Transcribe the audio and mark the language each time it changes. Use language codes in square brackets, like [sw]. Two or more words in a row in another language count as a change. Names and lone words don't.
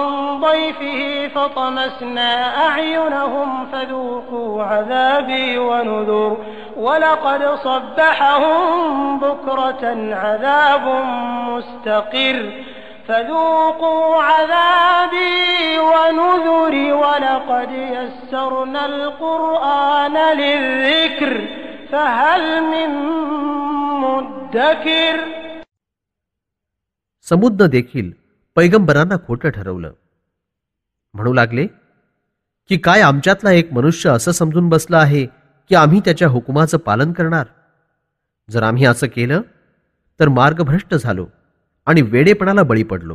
[ar] ضيفه فطمسنا أعينهم فذوقوا عذابي ونذر ولقد صبحهم بكرة عذاب مستقر فذوقوا عذابي ونذر ولقد يسرنا القرآن للذكر فهل من मुद्दकिर. [mr] समुद्र देखील पैगंबरांना खोटं ठरवलं. म्हणू लागले की काय आमच्यातला एक मनुष्य असं समजून बसला आहे की आम्ही त्याच्या हुकुमाचं पालन करणार. जर आम्ही असं केलं तर मार्गभ्रष्ट झालो आणि वेडेपणाला बळी पडलो.